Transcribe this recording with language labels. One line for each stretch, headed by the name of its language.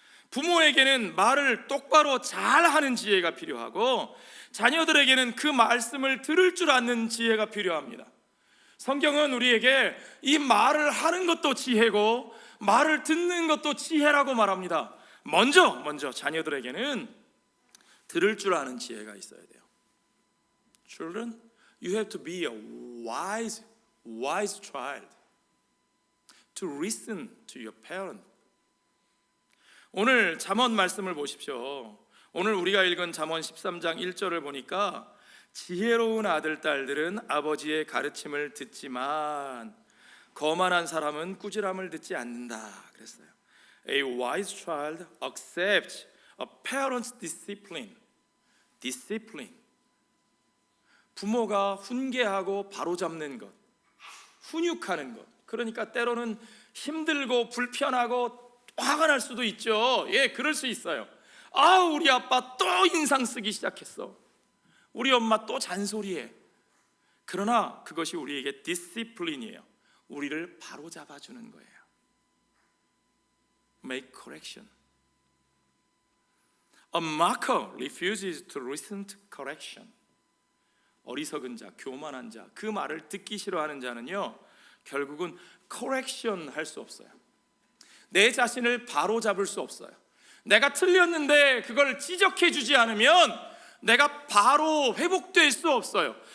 Korean: 부모에게는 말을 똑바로 잘하는 지혜가 필요하고 자녀들에게는 그 말씀을 들을 줄 아는 지혜가 필요합니다. 성경은 우리에게 이 말을 하는 것도 지혜고 말을 듣는 것도 지혜라고 말합니다. 먼저 자녀들에게는 들을 줄 아는 지혜가 있어야 돼요.
English: Children, you have to be a wise child to listen to your parent.
Korean: 오늘 잠언 말씀을 보십시오. 오늘 우리가 읽은 잠언 13장 1절을 보니까 지혜로운 아들, 딸들은 아버지의 가르침을 듣지만 거만한 사람은 꾸지람을 듣지 않는다 그랬어요.
English: A wise child accepts a parent's discipline.
Korean: 부모가 훈계하고 바로잡는 것, 훈육하는 것. 그러니까 때로는 힘들고 불편하고 화가 날 수도 있죠. 예, 그럴 수 있어요. 아, 우리 아빠 또 인상 쓰기 시작했어. 우리 엄마 또 잔소리해. 그러나 그것이 우리에게 디시플린이에요. 우리를 바로잡아 주는 거예요.
English: Make correction. A mocker refuses to listen to correction.
Korean: 어리석은 자, 교만한 자, 그 말을 듣기 싫어하는 자는요, 결국은 correction 할 수 없어요. 내 자신을 바로잡을 수 없어요. 내가 틀렸는데 그걸 지적해 주지 않으면 내가 바로 회복될 수 없어요.